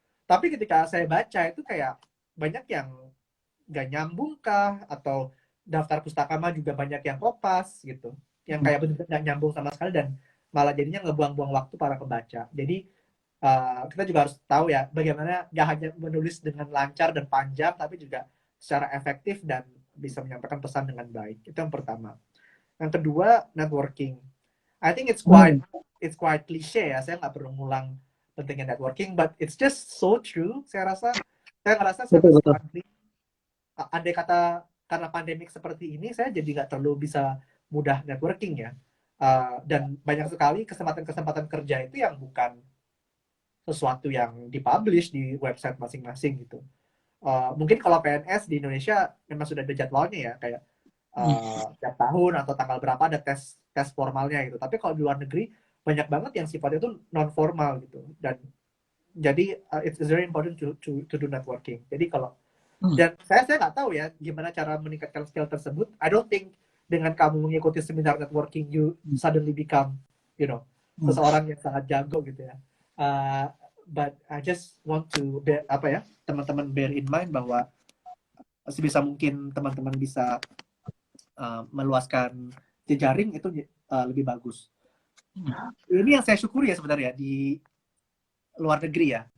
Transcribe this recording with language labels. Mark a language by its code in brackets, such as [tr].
[id] Tapi ketika saya baca itu kayak banyak yang gak nyambung kah atau daftar pustaka juga banyak yang kopas gitu, yang kayak benar-benar gak nyambung sama sekali dan malah jadinya ngebuang-buang waktu para pembaca. Jadi kita juga harus tahu ya bagaimana gak hanya menulis dengan lancar dan panjang tapi juga secara efektif dan bisa menyampaikan pesan dengan baik. Itu yang pertama. Yang kedua, networking. [en] I think it's quite cliche ya. [id] Saya nggak perlu ngulang pentingnya networking, [en] but it's just so true. [id] Saya ngerasa sama sekali andai kata karena pandemik seperti ini saya jadi nggak terlalu bisa mudah networking ya. Dan banyak sekali kesempatan-kesempatan kerja itu yang bukan sesuatu yang dipublish di website masing-masing gitu. Mungkin kalau PNS di Indonesia memang sudah ada jadwalnya ya, kayak tiap tahun atau tanggal berapa ada tes formalnya gitu. Tapi kalau di luar negeri banyak banget yang sifatnya itu non formal gitu. Dan jadi [en] it's very important to do networking. [id] Jadi kalau dan saya nggak tahu ya gimana cara meningkatkan skill tersebut. [en] I don't think [id] dengan kamu mengikuti seminar networking [en] you suddenly become [id] seseorang yang sangat jago gitu ya. [en] But I just want to [id] teman-teman [en] bear in mind [id] bahwa sebisa mungkin teman-teman bisa meluaskan jejaring itu lebih bagus. Ini yang saya syukuri ya sebenarnya di luar negeri ya.